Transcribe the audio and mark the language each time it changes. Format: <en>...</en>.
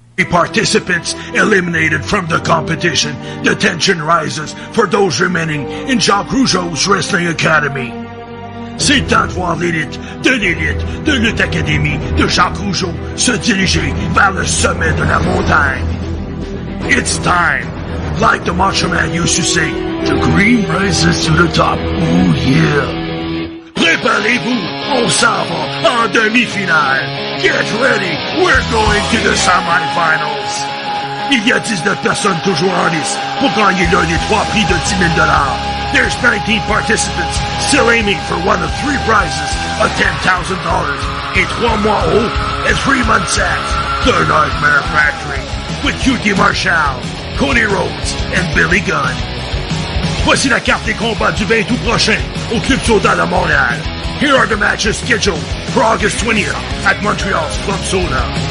<en>Participants eliminated from the competition, the tension rises for those remaining in Jacques Rougeau's Wrestling Academy.</en> <fr>C'est le temps de voir l'élite de Lutte Académie de Jacques Rougeau se diriger vers le sommet de la montagne.</fr> <en>It's time, like the Macho Man used to say, the green rises to the top, oh yeah.</en> <fr>Préparez-vous, on s'en va en demi-finale.</fr> <en>Get ready, we're going to the semi-finals.</en> <fr>Il y a 19 personnes toujours en lice pour gagner l'un des 3 prix de $10,000.</fr> <en>There's 19 participants still aiming for one of 3 prizes of $10,000 in 3</en> <fr>mois haut</fr> <en>and 3 months at the Nightmare Factory with QT Marshall, Cody Rhodes, and Billy Gunn.</en> <fr>Voici la carte des combats du 20 août prochain au Club Soda de Montréal.</fr> <en>Here are the matches scheduled for August 20th at Montreal's Club Soda.</en>